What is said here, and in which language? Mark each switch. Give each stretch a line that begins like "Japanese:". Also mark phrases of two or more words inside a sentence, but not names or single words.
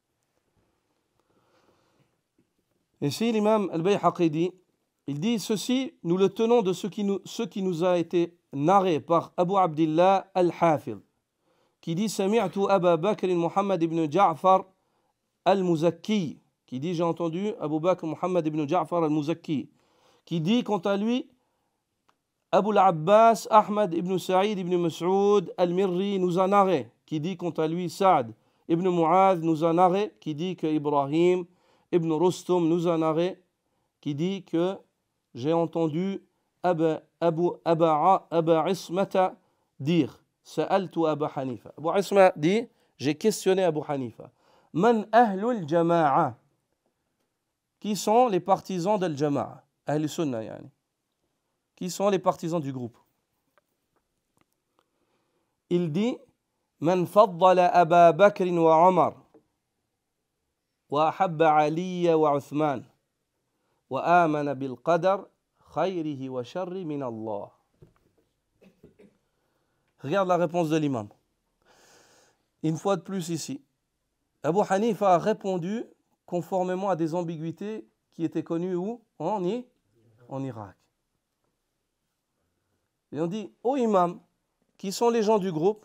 French: Et si l'imam al-Bayhaqi dit, il dit ceci, nous le tenons de ce qui nous a été narré par Abu Abdillah al-Hafidh, qui dit Sami'tu Aba Bakr Muhammad ibn Ja'far al-Muzakki, qui dit j'ai entendu Abu Bakr Muhammad ibn Ja'far al-Muzakki, qui dit quant à lui Abu al-Abbas Ahmad ibn Sa'id ibn Mas'ud al-Mirri nous a narré, qui dit quant à lui Sa'd ibn Mu'adh nous a narré, qui dit que Ibrahim ibn Rustum nous a narré, qui dit que j'ai entendu Aba Ismata dire Sa'altu Aba Hanifa. Abu Isma dit j'ai questionné Abu Hanifa.
Arabic: من أهل الجماعة.
French: qui sont les partisans del Jama'a,
Arabic: أهل السنة يعني,
French: qui sont les partisans du groupe. Il dit
Arabic: من فضل أبا بكر وعمر وأحب عليا وعثمان وآمن بالقدر خيره وشر من الله.
French: Regarde la réponse de l'imam. Une fois de plus ici, Abu Hanifa a répondu conformément à des ambiguïtés qui étaient connues où? En Irak. Et on dit, ô imam, qui sont les gens du groupe?